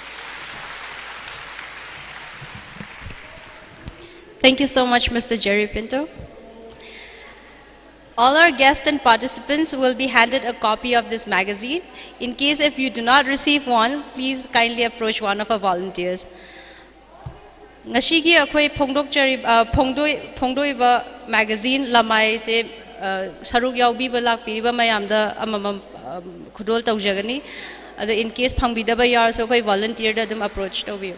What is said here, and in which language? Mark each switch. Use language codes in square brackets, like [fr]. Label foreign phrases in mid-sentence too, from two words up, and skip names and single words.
[en] Thank you so much, Mr. Jerry Pinto. All our guests and participants will be handed a copy of this magazine. In case if you do not receive one, please kindly approach one of our volunteers. [mni] Ngashigi akhoi phongdoi magazine Lamai se saruk yaubi balak piriba mayamda amamam khudol taujagani. [en] In case [mni] phangbidaba yar so akhoi volunteer da dum approach tawbiyo.